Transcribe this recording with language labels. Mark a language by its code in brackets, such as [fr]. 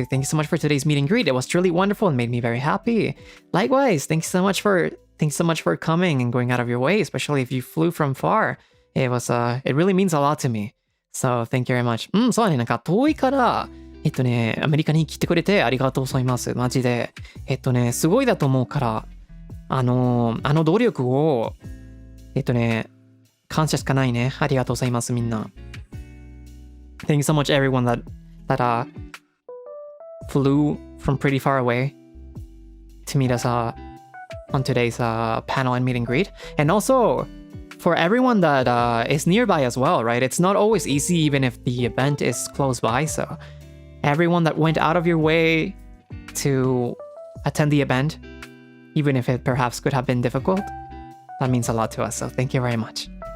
[en] Thank you so much for today's meet and greet. It was truly wonderful and made me very happy. Likewise, thanks so much for coming and going out of your way, especially if you flew from far. It really means a lot to me. So thank you very much. [ja] そうだね、なんか遠いから、アメリカに来てくれてありがとうございます。マジで。すごいだと思うから、あの努力を、感謝しかないね。ありがとうございます、みんな。 [en] Thank you so much, everyone that flew from pretty far away to meet us on today's panel and meet and greet. And also, for everyone that is nearby as well, right? It's not always easy even if the event is close by. So everyone that went out of your way to attend the event, even if it perhaps could have been difficult, that means a lot to us. So thank you very much.